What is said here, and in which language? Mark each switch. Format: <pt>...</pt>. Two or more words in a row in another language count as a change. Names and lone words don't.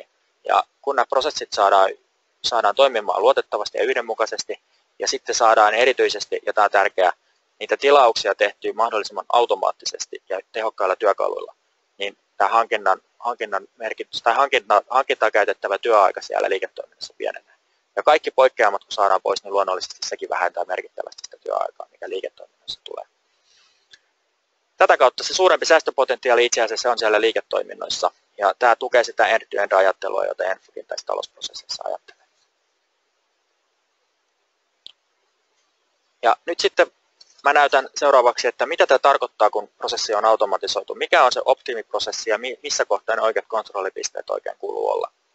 <fi>Ja kun nämä prosessit saadaan toimimaan luotettavasti ja yhdenmukaisesti, ja sitten saadaan erityisesti, ja tämä on tärkeää, niitä tilauksia tehtyä mahdollisimman automaattisesti ja tehokkailla työkaluilla, niin tämä hankinnan merkitys tai hankintaa käytettävä työaika siellä liiketoiminnassa pienenee. Ja kaikki poikkeamat, kun saadaan pois, niin luonnollisesti sekin vähentää merkittävästi sitä työaikaa, mikä liiketoiminnassa tulee. Tätä kautta se suurempi säästöpotentiaali itse asiassa on siellä liiketoiminnoissa, ja tämä tukee sitä</fi> <en>end-to-end-</en> <fi>ajattelua, jota Enfokin tässä talousprosessissa ajattelee. Ja nyt sitten mä näytän seuraavaksi, että mitä tämä tarkoittaa, kun prosessi on automatisoitu. Mikä on se optimiprosessi ja missä kohtaa ne oikeat kontrollipisteet oikein kuuluu olla.</fi>